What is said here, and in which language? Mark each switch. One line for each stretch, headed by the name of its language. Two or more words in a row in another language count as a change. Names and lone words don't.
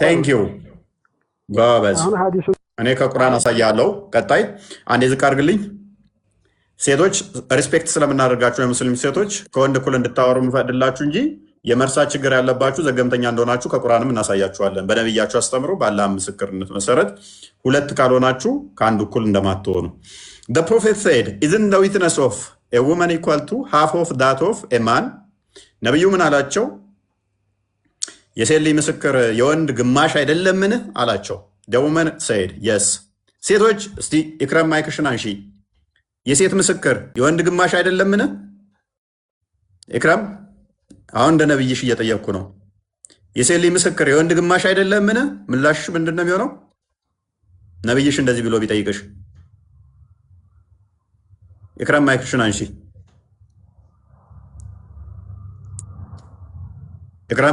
English: thank you
Amharic: ጎበዝ። እኔ ከቁርአን አሳያለሁ። ቀጣይ አንዴ ዝቅ አድርግልኝ። ሴቶች ሪስፔክት ስለምናደርጋችሁ የሙስሊም ሴቶች ከወንድ እኩል እንድታወሩ የምፈቅድላችሁ እንጂ የመርሳት ችግር ያለባችሁ ዘገምተኛ እንደሆናችሁ ከቁርአንም እናሳያችኋለን። በነብያችሁ አስተምሮ ባለ ምስክርነት መሰረት ሁለት ካልሆናችሁ ከአንድ እኩል እንደማትሆኑ።
English: The prophet said, isn't the witness of a woman equal to half of that of a man?
Amharic: ነብዩ ምን አላቸው? የሴት ልጅ ምስክር የወንድ ግማሽ አይደለምን አላቸው።
English: The woman said, yes.
Amharic: ሴቶች እስቲ ኢክራም ማይክሽን አንሺ። የሴት ምስክር የወንድ ግማሽ አይደለምን? ኢክራም አሁን እንደ ነብይሽ እየጠየቅኩ ነው። የሴት ልጅ ምስክር የወንድ ግማሽ አይደለምን? ምላሽሽ ምንድን ነው የሚሆነው? ነብይሽ እንደዚህ ብሎ ቢጠይቅሽ። ኢክራም ማይክሽን አንሺ። ኢክራም